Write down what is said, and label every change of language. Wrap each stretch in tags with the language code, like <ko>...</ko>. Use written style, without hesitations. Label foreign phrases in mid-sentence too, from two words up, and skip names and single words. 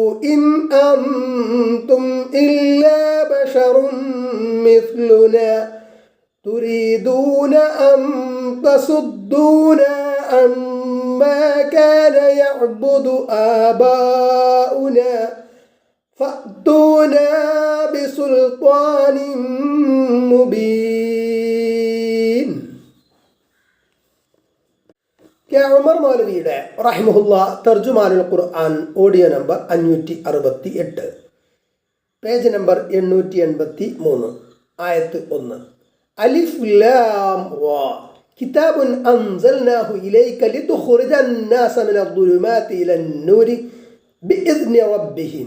<ar>إن أنتم إلا بشر مثلنا تريدون أن تصدونا عما كان يعبد آباؤنا فأتونا بسلطان مبين.</ar> <ml>ഉമർ മൗലവിയുടെ റഹിമഹുല്ല തർജുമാനുൽ ഖുർആൻ ഓഡിയോ നമ്പർ 568, പേജ് നമ്പർ 883, ആയത്ത് 1.</ml> <ar>ألف لام را كتاب أنزلناه إليك لتخرج الناس من الظلمات إلى النور بإذن ربهم.</ar>